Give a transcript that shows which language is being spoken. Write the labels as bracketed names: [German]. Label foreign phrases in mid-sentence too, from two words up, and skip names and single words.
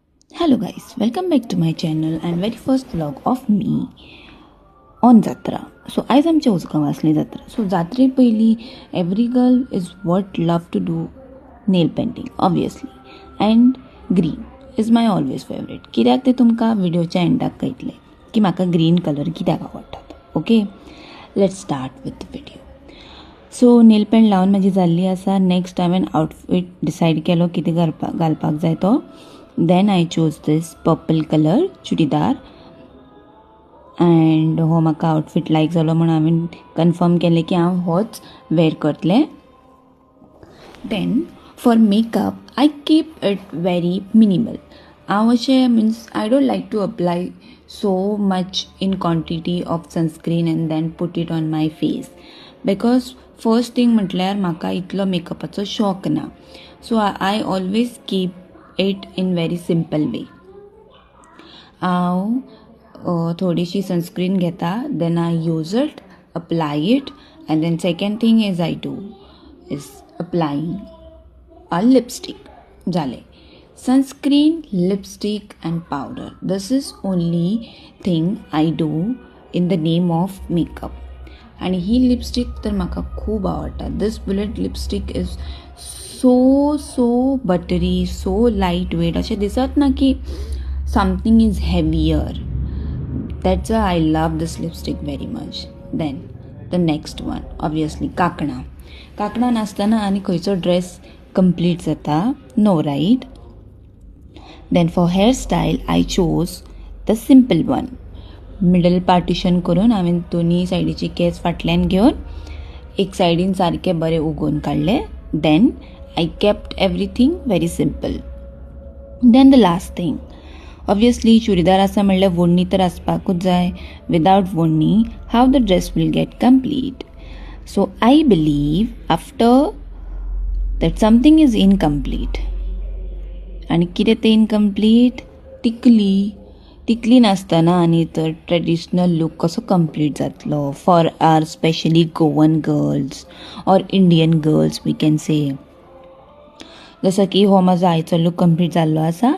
[English] Hello guys, welcome back to my channel and very first vlog of me on Jatra. [Konkani] So आज आमच्या उसगांव असली जात्रा. [English] So [Konkani] जात्रे पयली [English] every girl is what love to do nail painting obviously and green is my always favorite. [Konkani] कित्याक ते तुमकां व्हिडिओच्या एंडाक कळटलें की म्हाका [English] green color [Konkani] कित्याक आवडटात. [English] Okay, let's start with the video. [Konkani] सो नेल पेंट लावन म्हाजी जाल्ली आसा. नेक्स्ट हांवें आउटफीट डिसायड केलो कितें घालपाक जाय तो. [English] Then I chose this purple color chudidar [Konkani] and हो म्हाका आउटफीट लायक जालो म्हणून हांवें कन्फर्म केलें की हांव होच वेअर करतलें. [English] Then for makeup I keep it very minimal. [Konkani] हांव अशें [English] means I don't like to apply so much in quantity of sunscreen and then put it on my face because first thing [Konkani] म्हटल्यार म्हाका इतलो मेकअपाचो शॉक ना. [English] So I always keep it in very simple way. [Konkani] हांव थोडीशी सनस्क्रीन घेता, [English] Then I use it, apply it, and then second thing is I do is applying a lipstick. जालें. sunscreen, lipstick and powder, This is only thing I do in the name of makeup. [Konkani] आनी ही लिपस्टिक तर म्हाका खूब आवडटा. [English] This bullet lipstick is so buttery, so lightweight. [Konkani] अशें दिसत ना की [English] something is heavier. That's why I love this lipstick very much. Then the next one obviously [Konkani] काकणां नासतना आनी खंयचो ड्रेस कंप्लीट जाता. [English] No right. Then for hairstyle I chose the simple one. [Konkani] मिडल पार्टिशन करून हांवें दोनी सायडीची केस फाटल्यान घेवन एक सायडीन सारकें बरें उगोवन काडलें. [English] देन I kept everything very simple. Then the last thing, obviously [Konkani] चुडीदार आसा म्हणल्यार वोडणी तर आसपाकूच जाय. [English] Without वोडणी how the dress will get complete. So I believe after that something is incomplete. [Konkani] आनी कितें तें [English] incomplete? [Konkani] टिकली नासतना आनी तर ट्रेडिशनल लूक कसो कंप्लीट जातलो [English] for are especially Goan girls or Indian girls we can say. [Konkani] जसं की हो म्हाजो आयचो लूक कंप्लीट जाल्लो आसा.